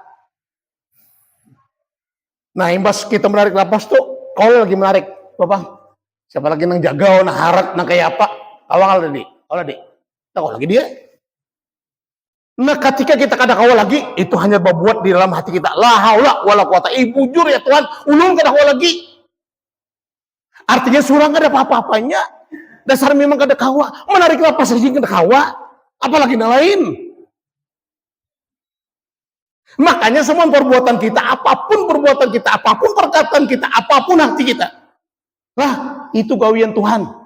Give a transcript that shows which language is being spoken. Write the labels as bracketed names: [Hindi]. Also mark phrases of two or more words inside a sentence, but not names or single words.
[Indonesian] Nah, imbas kita menarik napas tuh, kalau lagi menarik, Bapak. [Banjar] Siapa lagi nang jaga, nang harat, nang kayak apa? [Indonesian] Awal tadi, awal tadi. Tahu lagi dia. [Banjar] Nah, ketika kita kada kawal lagi, itu hanya berbuat di dalam hati kita. [Arabic] لا حول ولا قوة. [Banjar] Bujur ya Tuhan, ulun kada kawal lagi. Artinya surang kada apa-apanya. Dasar memang kada kawa. Menarik napas saja kada kawa. [Indonesian] Apalagi yang lain. [Banjar] Makanya semua perbuatan kita, apapun perbuatan kita, apapun perkataan kita, apapun hati kita, lah itu gawian Tuhan.